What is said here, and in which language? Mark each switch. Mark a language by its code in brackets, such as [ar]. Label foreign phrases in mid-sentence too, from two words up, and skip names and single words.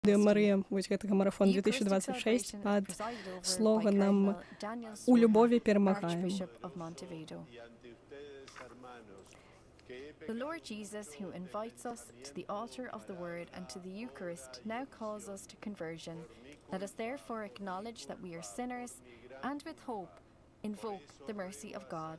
[be] Марыя, вось гэтага марафон 2026 пад слоганам «У любові перамагаем». [en] The Lord Jesus, who invites us to the altar of the Word and to the Eucharist, now calls us to conversion. Let us therefore acknowledge that we are sinners and with hope invoke the mercy of God.